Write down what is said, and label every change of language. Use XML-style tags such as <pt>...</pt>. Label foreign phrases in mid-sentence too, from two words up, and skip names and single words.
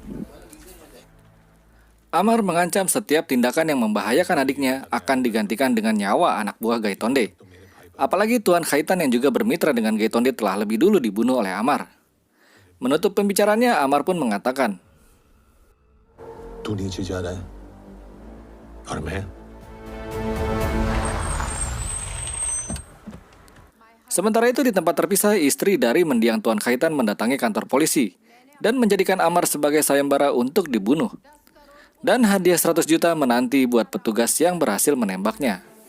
<id>Amar mengancam setiap tindakan yang membahayakan adiknya akan digantikan dengan nyawa anak buah Gaitonde. Apalagi Tuan Khaitan yang juga bermitra dengan Gaitonde telah lebih dulu dibunuh oleh Amar. Menutup pembicaraannya, Amar pun mengatakan,</id> <hi>"तू नीचे जा रहा है और मैं."</hi> <id>Sementara itu di tempat terpisah, istri dari mendiang Tuan Khaitan mendatangi kantor polisi dan menjadikan Amar sebagai sayembara untuk dibunuh. Dan hadiah 100 juta menanti buat petugas yang berhasil menembaknya.</id>